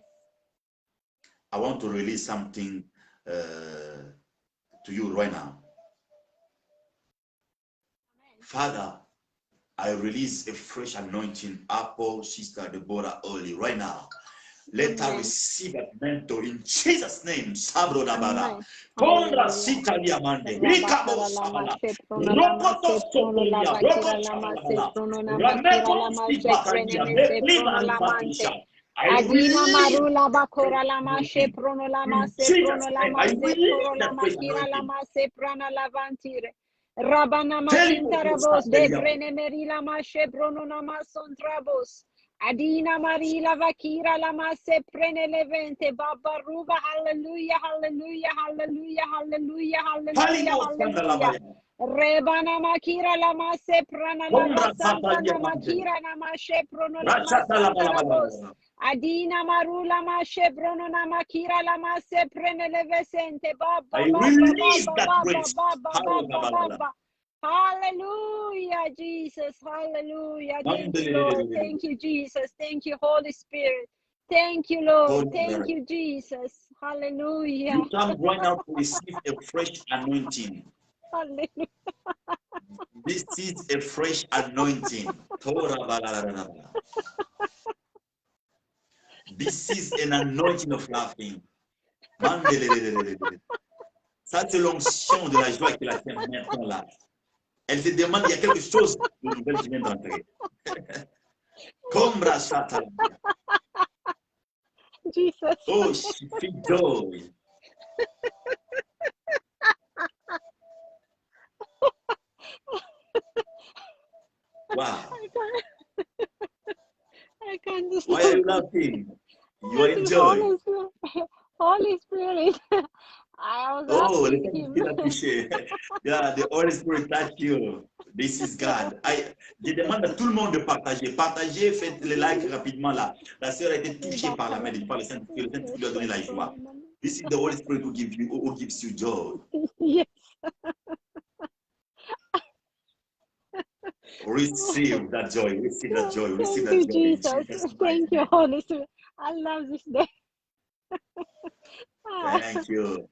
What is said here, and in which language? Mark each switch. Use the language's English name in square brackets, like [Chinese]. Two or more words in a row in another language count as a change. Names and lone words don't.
[English] I want to release something to you right now. Amen. Father, I release a fresh anointing upon Sister Deborah Oli right now. Let her receive that mentor in Jesus' name. Sabro Dabara. Konra sita diamande. Rikabo sabala. Rokoto sotoria. Rokoto sabala. Rameto sipataria. Meklima ipatisha. I Adina release marula bakora lama she prono lama in se Jesus' prono name. lama I se release prono that lama fresh kira anointing. lama se prana lavantire. Rabana Tell you makinta what rabos de happening. brene meri lama she prono lama son trabos. Adina marila vakira lama se prene levente baba ruba. Hallelujah, hallelujah, hallelujah, hallelujah, hallelujah, hallelujah. Rebana makira lama se prana lava santa nama kira nama she prono lama santa rabos. Adina marula ma shebrono na makira la ma se prene le vesente baba I baba release baba that baba grace. baba baba baba. Hallelujah, Jesus. Hallelujah. Thank you, Lord. Thank you, Jesus. Thank you, Holy Spirit. Thank you, Lord. Thank you, Jesus. Hallelujah. You come right now to receive a fresh anointing. Hallelujah. This is a fresh anointing. This is an anointing of laughing. [French] Ça, c'est l'onction de la joie qui la tient maintenant là. Elle se demande, il y a quelque chose de nouvel qui vient d'entrer. Comme Rachata. [English] Jesus. Oh, she feel joy. Wow. I can't Why are you laughing? You are enjoying. Holy Spirit. I was asking him. Yeah, the Holy Spirit touch you. This is God. [French] Je demande à tout le monde de partager. Partagez, faites les likes rapidement là. La sœur a été touchée par la main de par le Saint-Esprit. Le Saint-Esprit lui a donné la joie. [English] This is the Holy Spirit who gives you joy. Yes. Receive that joy. Receive that joy. Receive that Thank joy. you, Jesus. Thank you, Holy Spirit. I love this day. Thank you.